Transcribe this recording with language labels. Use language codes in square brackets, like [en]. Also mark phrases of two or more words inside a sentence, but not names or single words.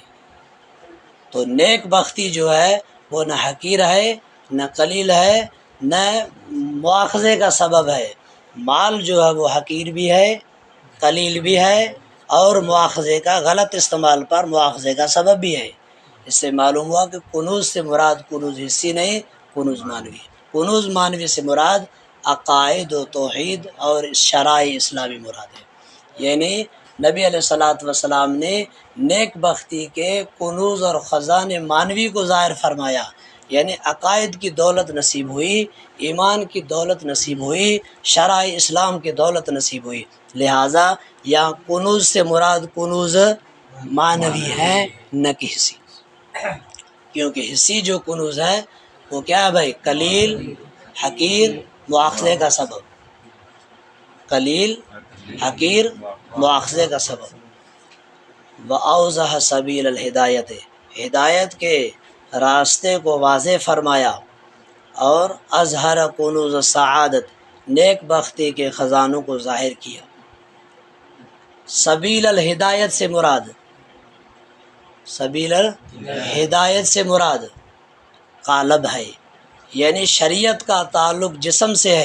[ur] تو نیک بختی جو ہے وہ نہ حقیر ہے، نہ قلیل ہے، نہ مواخذے کا سبب ہے۔ مال جو ہے وہ حقیر بھی ہے، قلیل بھی ہے، اور مواخذے کا غلط استعمال پر مواخذے کا سبب بھی ہے۔ اس سے معلوم ہوا کہ کنوز سے مراد کنوز حصی نہیں، کنوز معنوی۔ کنوز معنوی سے مراد عقائد و توحید اور شرائع اسلامی مراد ہے، یعنی نبی علیہ والسلام نے نیک بختی کے کنوز اور خزانے معنوی کو ظاہر فرمایا، یعنی عقائد کی دولت نصیب ہوئی، ایمان کی دولت نصیب ہوئی، شرائع اسلام کی دولت نصیب ہوئی۔ لہٰذا یہاں کنوز سے مراد کنوز معنوی ہے، نہ کہ حصی، کیونکہ حصی جو کنوز ہے وہ کیا ہے بھائی؟ قلیل، حقیر، مواخذے کا سبب، قلیل، حقیر، مواخذے کا سبب۔ [ar] وَأَوْضَحَ سَبِيلَ الْهِدَایَةِ، [ur] ہدایت کے راستے کو واضح فرمایا، اور [ar] اظہر کنوز السعادت، [ur] نیک بختی کے خزانوں کو ظاہر کیا۔ [ar] سبیل الہدایت [ur] سے مراد، [ar] سبیل الہدایت [ur] سے مراد قالب ہے، یعنی شریعت کا تعلق جسم سے ہے۔